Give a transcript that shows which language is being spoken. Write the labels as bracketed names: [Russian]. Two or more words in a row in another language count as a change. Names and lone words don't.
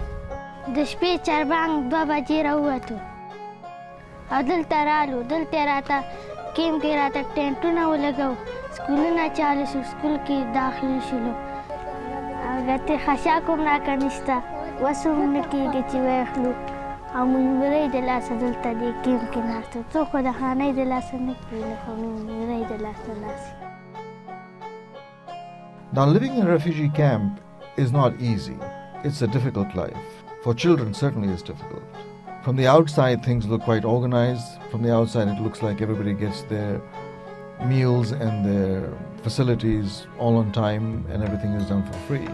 [Pashto] د شپې چربانګ 2 بجې راووتو او دلته رالو دلته راته کیمپ کې راته ټینټونه ولګو سکولونه چالو شو سکول کې داخل شولو او ګټې خشاک هم راکه نشته وس هم نه کېږي چې واخلو او مېمورۍ د لاسه دلته دې کیمپ کې ناست وو. څوک خو د خانۍ د لاسه نه کېږي خو مېمورۍ د لاسه ناست. [English] Now, living in a refugee camp is not easy. It's a difficult life. For children, certainly it's difficult. From the outside, things look quite organized. From the outside, it looks like everybody gets their meals and their facilities all on time and everything is done for free.